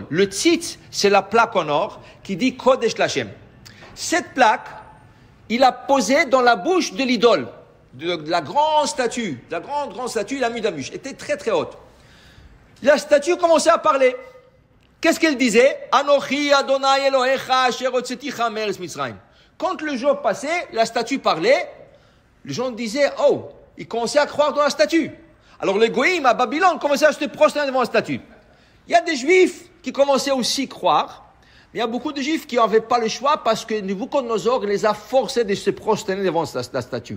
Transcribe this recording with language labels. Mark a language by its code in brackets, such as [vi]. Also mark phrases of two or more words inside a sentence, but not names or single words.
[fr] Le tzitz, c'est la plaque en or qui dit [he] קודש לכם. [fr] Cette plaque, il a posée dans la bouche de l'idole, de la grande statue. La grande statue, la Midamush, était très haute. La statue commençait à parler. Qu'est-ce qu'elle disait? [he] אנכי אדוני אלהיך אשר הוצאתיך מארץ מצרים. [fr] Quand le jour passait, la statue parlait, les gens disaient, oh, ils commençaient à croire dans la statue. Alors les goïms à Babylone commençaient à se prosterner devant la statue. Il y a des juifs qui commençaient aussi à croire, mais il y a beaucoup de juifs qui n'avaient pas le choix parce que Nebuchadnezzar les a forcés de se prosterner devant la statue.